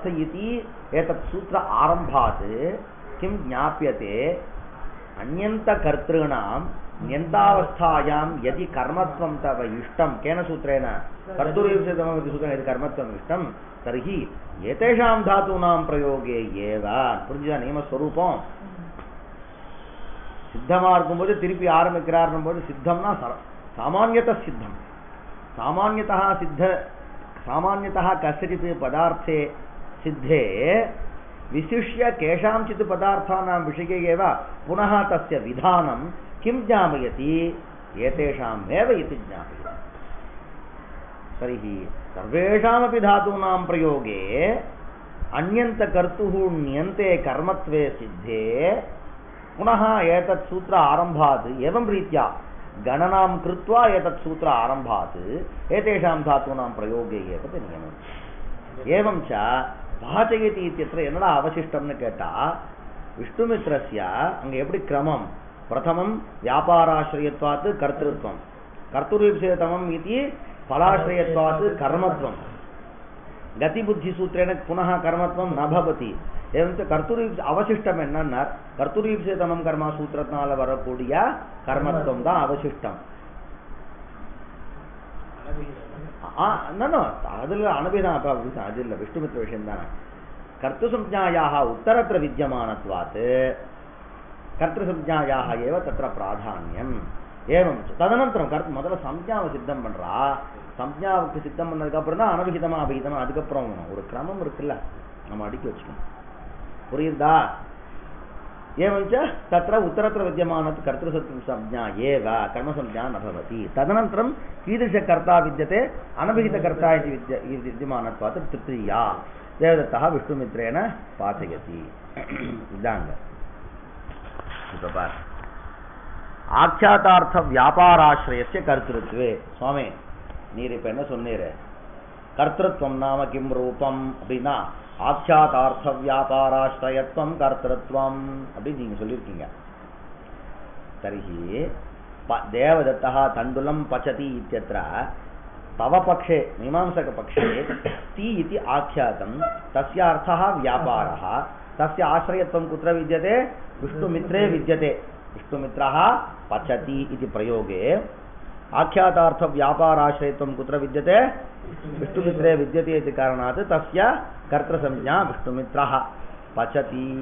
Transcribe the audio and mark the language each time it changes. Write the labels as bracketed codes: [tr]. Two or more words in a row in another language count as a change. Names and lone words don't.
[sa] इति एतत् सूत्र आरम्भात् किं ज्ञाप्यते अन्यन्तकर्तॄणां न्यन्तावस्थायां यदि कर्मत्वं तव इष्टं केन सूत्रेण कर्तुरीप्सितमम् इति सूत्रेण यदि कर्मत्वम् इष्टं तर्हि एतेषां धातूनां प्रयोगे एव [ta] புரிஞ்சுதா நியமஸ்வரூபம் சித்தமாக இருக்கும்போது திருப்பி ஆரம்பிக்கிறார்னும் போது சித்தம்னா சாமான்யतः சித்தம் [sa] सामान्यतः कस्यचित् पदार्थे सिद्धे विशिष्य केषांचित् पदार्थानां विषये एव पुनः तस्य विधानं किं ज्ञापयति एतेषामेव इति ज्ञापयति तर्हि सर्वेषामपि धातूनां प्रयोगे अन्यन्तकर्तुः ण्यन्ते कर्मत्वे सिद्धे पुनः एतत् सूत्र आरम्भात् एवं रीत्या गणनां कृत्वा एतत् सूत्र आरम्भात् एतेषां धातूनां प्रयोगे एव नियमम् एवं च पाचयति इत्यत्र [ta] என்னடா அவசிஷ்டம்னு கேட்டா விஷ்ணுமித்ரஸ்ய அங்க எப்படி கிரமம் [sa] प्रथमं व्यापाराश्रयत्वात् कर्तृत्वं कर्तुरीप्सितमम् इति फलाश्रयत्वात् कर्मत्वं गतिबुद्धिसूत्रेण पुनः कर्मत्वं न भवति एवं च कर्तुरीप्स [ta] அவசிஷ்டம் என்னன்னா [sa] कर्तुरीप्सितमं कर्म [ta] सूत्रத்தினால வரக்கூடிய कर्मत्वம் தான் அவசிஷ்டம் அதில் அனுபிதான் அதில் விஷ்ணுமித்ர விஷயம் தானே [sa] कर्तुसंज्ञायाः उत्तरत्र विद्यमानत्वात् कर्तृसंज्ञायाः एव तत्र प्राधान्यम् एवं तदनन्तरं [ta] முதல்ல சம்ஞாவை சித்தம் பண்றா சம்ஞாவுக்கு சித்தம் பண்ணதுக்கு அப்புறம் தான் அனவிகிதமா அபிகிதமா அதுக்கப்புறம் ஒரு கிரமம் இருக்குல்ல நம்ம அடுக்கி வச்சுக்கணும் புரியுதா [sa] एवं च तत्र उत्तरत्र विद्यमानत् कर्तृसंज्ञा एव कर्मसंज्ञा न भवति तदनन्तरं कीदृशकर्ता विद्यते अनभिहितकर्ता इति विद्यमानत्वात् तृतीया देवदत्तः विष्णुमित्रेण पाचयति इदाङ्ग आख्यातार्थ व्यापाराश्रयस्य कर्तृत्वे स्वामी [ta] நீர் இப்ப என்ன சொன்னீரு [sa] कर्तृत्वं नाम किं रूपम् அப்படினா आख्यातार्थ व्यापाराश्रयत्वं कर्तृत्वं [ta] அப்படி நீங்க [sa] சொல்லிருக்கீங்க तर्हि देवदत्तः तण्डुलं पचति इत्यत्र तव पक्षे मीमांसकपक्षे ती इति आख्यातं तस्य अर्थः व्यापारः तस्य आश्रयत्वं कुत्र विद्यते विष्णुमित्रे विद्यते विष्णुमित्रः पचति इति प्रयोगे आख्यातार्थ व्यापाराश्रयत्वं कुत्र विद्यते विष्णुमित्रे विद्यते इति कारणात् तस्य कर्तृसंज्ञा विष्णुमित्रः पचति